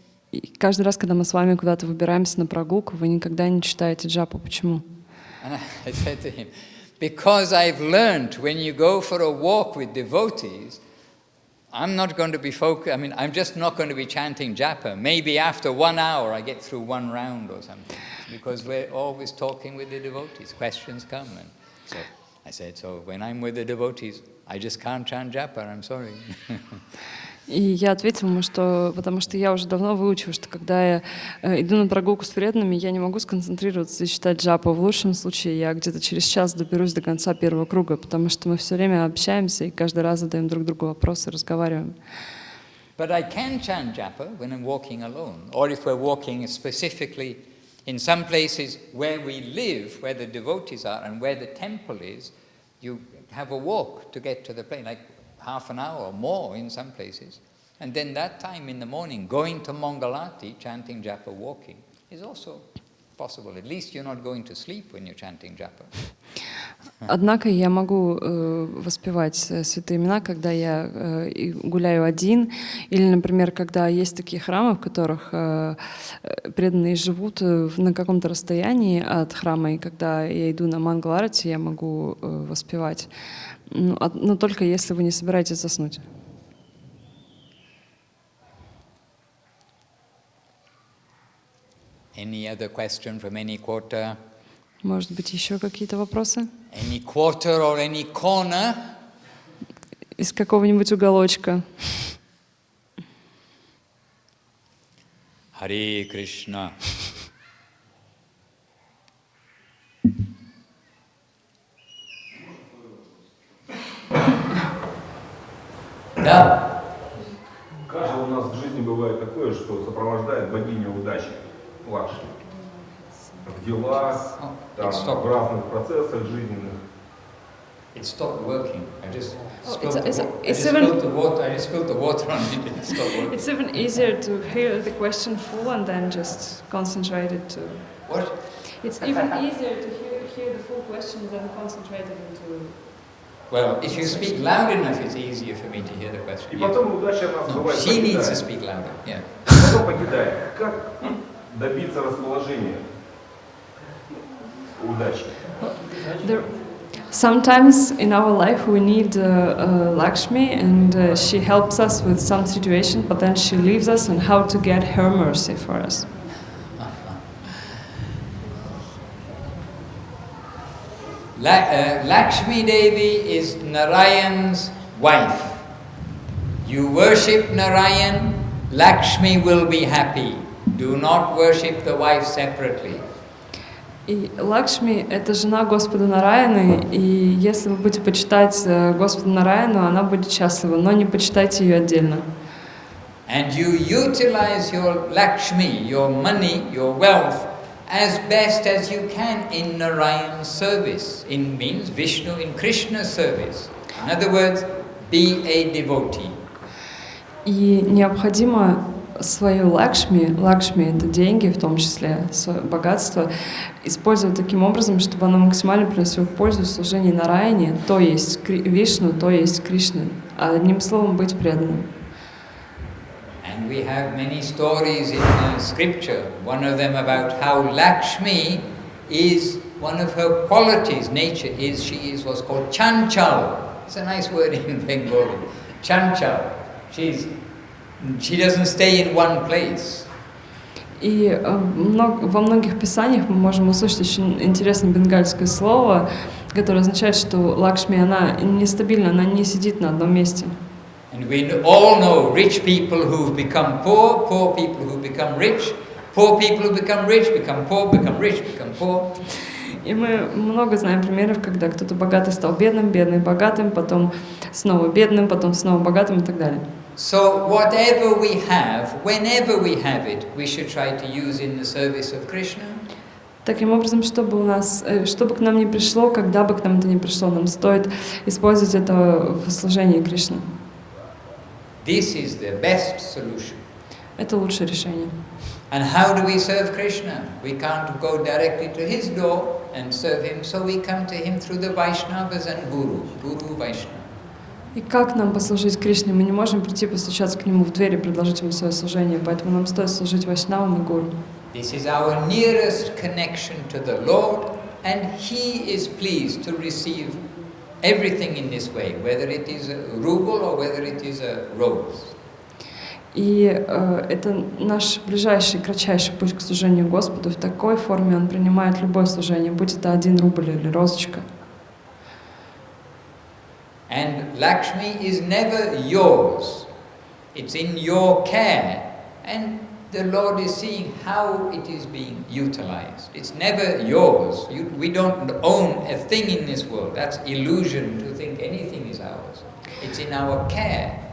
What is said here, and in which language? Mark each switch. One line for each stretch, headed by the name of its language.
Russian: И каждый раз, когда мы с вами куда-то выбираемся на прогулку, вы никогда не читаете джапу. Почему?
English: And I said to him, because I've learned when you go for a walk with devotees, I'm not going to be I'm just not going to be chanting japa. Maybe after 1 hour I get through one round or something, because we're always talking with the devotees. Questions come, and so I said, so when I'm with the devotees, I just can't chant japa, I'm sorry.
Russian: И я ответила ему, что потому что я уже давно выучила, что когда я иду на прогулку с преданными, я не могу сконцентрироваться и читать джапу. В лучшем случае я где-то через час доберусь до конца первого круга, потому что мы все время общаемся и каждый раз задаем друг другу вопросы, разговариваем.
English: But I can chant japa when I'm walking alone, or if we're walking specifically in some places where we live, where the devotees are and where the temple is, you have a walk to get to the place, like half an hour or more in some places. And then that time in the morning, going to Mangalati, chanting japa, walking, is also possible. At least you're not going to sleep when you're chanting japa.
Russian: Однако я могу воспевать святые имена, когда я гуляю один, или, например, когда есть такие храмы, в которых преданные живут на каком-то расстоянии от храма, и когда я иду на Мангаларати, я могу воспевать. Но только если вы не собираетесь заснуть.
English: Any other question from any quarter?
Russian: Может быть, еще какие-то вопросы?
English: Any quarter or any corner?
Russian: Из какого-нибудь уголочка. Харе Кришна. Да. Каждый у нас в жизни бывает такое, что сопровождает богиня удачи, Лахте. в делах, там, в разных процессах жизненных.
English: It stopped working. I just spilled even- the water. I just spilled the water on it. It stopped working. It's even easier to hear the question full and then just concentrate it to. What? It's even easier to hear the full question than concentrate it into. Well, if you speak loud enough, it's easier for me to hear the question.
Russian: И
English: Yeah.
Russian: потом удача нас
English: No,
Russian: бывает
English: she needs to
Russian: покидает.
English: speak louder. Yeah.
Russian: Потом покидает. Как добиться расположения удачи?
English: Sometimes in our life we need Lakshmi and she helps us with some situation, but then she leaves us and how to get her mercy for us. Lakshmi Devi is Narayan's wife. You worship Narayan, Lakshmi will be happy. Do not worship the wife separately.
Russian: И Лакшми — это жена Господа Нараяны, и если вы будете почитать Господа Нараяну, она будет счастлива, но не почитайте ее отдельно.
English: And you utilize your Lakshmi, your money, your wealth, as best as you can in Narayan's service. In means Vishnu, in Krishna's service. In other words, be a devotee.
Russian: И необходимо свою Лакшми, Лакшми — это деньги, в том числе свое богатство, использовать таким образом, чтобы оно максимально приносило пользу в служении Нараяне, то есть Вишну, то есть Кришне. А одним словом, быть преданным.
English: And we have many stories in scripture. One of them about how Lakshmi is one of her qualities, nature is, she is what's called chanchal. It's a nice word in Bengali. Chanchal. She doesn't stay in one place.
Russian: И во многих писаниях мы можем услышать очень интересное бенгальское слово, которое означает, что Лакшми, она нестабильна, она не сидит на одном месте.
English: And we all know rich people who've become poor, poor people who've become rich, poor people who become rich, become poor, become rich, become poor.
Russian: И мы много знаем примеров, когда кто-то богатый стал бедным, бедный богатым, потом снова бедным, потом снова богатым и так далее.
English: So whatever we have, whenever we have it, we should try to use in the service of Krishna.
Russian: Таким образом, чтобы к нам не пришло, когда бы к нам это не пришло, нам стоит использовать это в служении Кришне.
English: This is the best solution.
Russian: Это лучшее решение.
English: And how do we serve Krishna? We can't go directly to his door and serve him, so we come to him through the Vaishnavas and Guru Vaishnava.
Russian: И как нам послужить Кришне? Мы не можем прийти постучаться к нему в дверь и предложить ему свое служение, поэтому нам стоит служить Вайшнавам и Гуру.
English: This is our nearest connection to the Lord, and he is pleased to receive everything in this way, whether it is a ruble or whether it is a rose.
Russian: И это наш ближайший, кратчайший путь к служению Господу. В такой форме Он принимает любое служение, будь это 1 рубль или розочка.
English: And Lakshmi is never yours. It's in your care. And the Lord is seeing how it is being utilized. It's never yours. We don't own a thing in this world. That's illusion to think anything is ours. It's in our care.